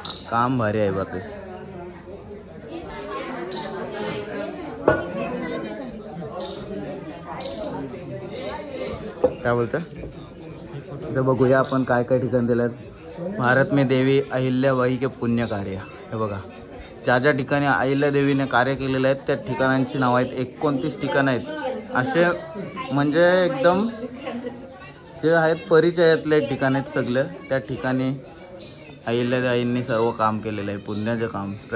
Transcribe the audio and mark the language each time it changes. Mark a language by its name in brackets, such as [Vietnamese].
[Marathi] काम भारी आहे बाकी. काय बोलतं तर बघूया आपण काय काय ठिकाण दिलं. [Hindi] भारत में देवी अहिल्याबाई के पुण्य कार्य. [Marathi] हे बघा, ज्या ज्या ठिकाणी अहिल्यादेवीने कार्य केलेलं आहेत त्या ठिकाणांची नाव आहेत. 29 ठिकाणं आहेत असे, म्हणजे एकदम जे आहेत परिचयातले ठिकाण आहेत सगळे. त्या ठिकाणी अहिल्यादेवींनी सर्व काम केलेलं आहे, पुण्याचं काम.